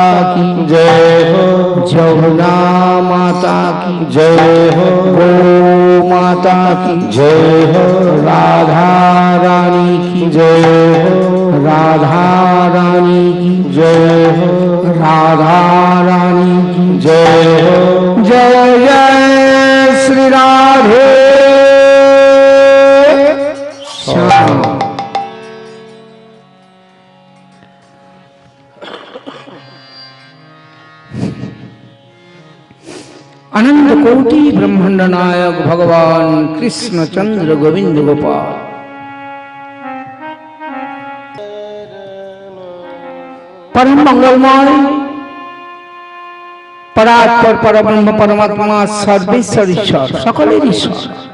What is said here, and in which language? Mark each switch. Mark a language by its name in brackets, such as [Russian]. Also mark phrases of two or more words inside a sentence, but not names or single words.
[Hindi] की जय हो, जमुना माता की जय हो, गौ माता की जय हो, राधा रानी की जय हो, राधा रानी की जय हो, राधा रानी की जय हो, जय जय श्री राधे श्याम। [Sanskrit] अनंत कोटि ब्रह्मांड नायक भगवान कृष्ण चंद्र गोविंद गोपाल परम मंगलमय परात्पर परब्रह्म परमात्मा सर्वेश्वर ईश्वर [Bangla] সকলের ঈশ্বর